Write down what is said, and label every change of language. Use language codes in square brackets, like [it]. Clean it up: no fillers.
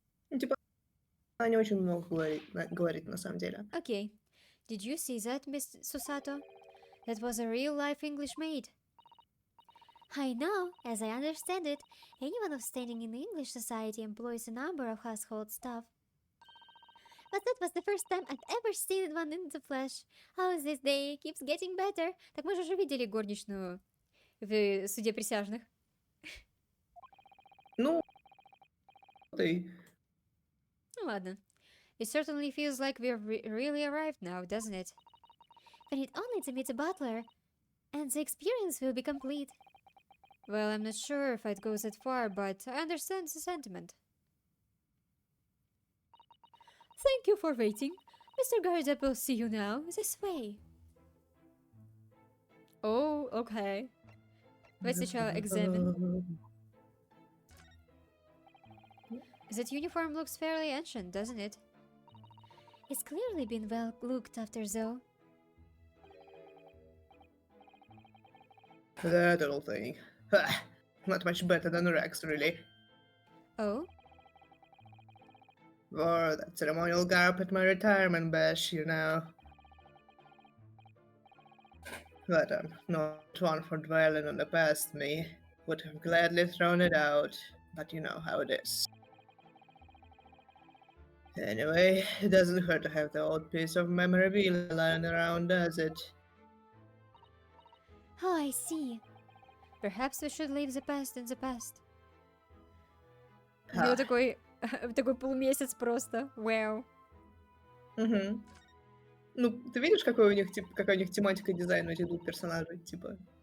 [ru] Типа, она не очень много говорит на самом деле. [en] Okay. Did you see that, Miss Susato? That was a real-life English maid. I know. As I understand it, anyone of standing in the English society employs a number of household staff. But that was the first time I've ever seen one in the flesh. How this day keeps getting better. [ru] Так мы же уже видели горничную в суде присяжных. Ну, ты. Ну ладно. [en] It certainly feels like we've really arrived now, doesn't it? We need only to meet a butler, and the experience will be complete. Well, I'm not sure if I'd go that far, but I understand the sentiment. Thank you for waiting. Mr. Garadeb will see you now. This way. Oh, okay. [ru] Давайте сначала [en] examine. That uniform looks fairly ancient, doesn't it? It's clearly been well looked after, though. That little thing. Not much better than Rex, really. Oh? Wore that ceremonial garb at my retirement bash, you know. But I'm not one for dwelling on the past. Me would have gladly thrown it out, but you know how it is. Anyway, it doesn't hurt to have the old piece of memorabilia lying around, does it? Oh, I see. Perhaps we should leave the past in the past. Ха. [ru] Ну, такой полумесяц просто. Вау. Угу. Ну, ты видишь, какая у них тематика дизайна этих двух персонажей, типа?